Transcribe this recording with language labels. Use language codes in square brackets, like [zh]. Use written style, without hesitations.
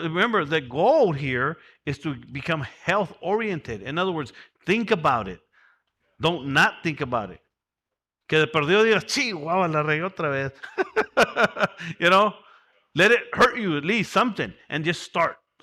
[en] Remember, the goal here is to become health oriented. In other words, think about it. Don't not think about it. [es] Que de perdido digas, chihuahua, la regué otra vez. [en] Let it hurt you at least something, and just start.